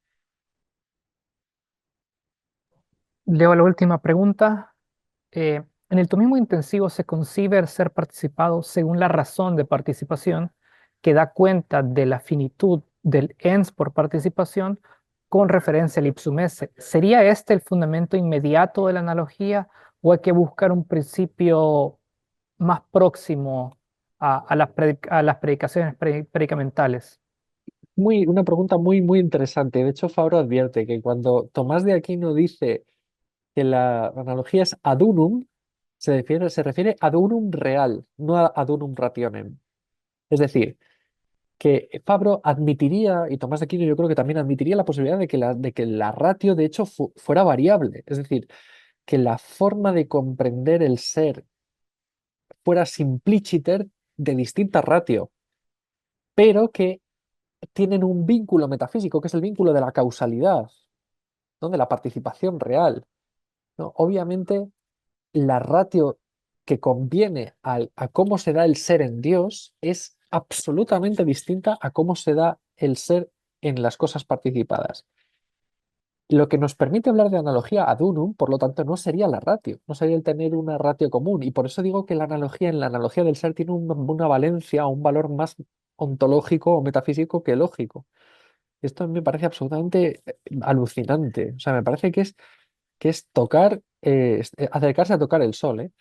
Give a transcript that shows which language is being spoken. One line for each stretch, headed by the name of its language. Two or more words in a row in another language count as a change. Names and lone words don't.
Spanish: Leo la última pregunta. En el tomismo intensivo se concibe el ser participado según la razón de participación, que da cuenta de la finitud del ens por participación con referencia al
Latin: ipsum esse.
Spanish: ¿Sería este el fundamento inmediato de la analogía o hay que buscar un principio más próximo a las predicaciones predicamentales? Una pregunta muy, muy interesante. De hecho, Fabro advierte que cuando Tomás de Aquino dice que la analogía es
Latin: ad unum,
Spanish: se refiere
Latin: ad unum
Spanish: real, no
Latin: ad unum rationem.
Spanish: Es decir, que Fabro admitiría, y Tomás de Aquino yo creo que también admitiría la posibilidad de que la ratio de hecho fuera variable. Es decir, que la forma de comprender el ser fuera simpliciter de distinta ratio, pero que tienen un vínculo metafísico, que es el vínculo de la causalidad, ¿no? De la participación real, ¿no? Obviamente, la ratio que conviene a cómo se da el ser en Dios es absolutamente distinta a cómo se da el ser en las cosas participadas. Lo que nos permite hablar de analogía
Latin: ad unum,
Spanish: por lo tanto, no sería la ratio, no sería el tener una ratio común. Y por eso digo que en la analogía del ser tiene una valencia o un valor más ontológico o metafísico que lógico. Esto me parece absolutamente alucinante. O sea, me parece que es acercarse a tocar el sol, ¿eh?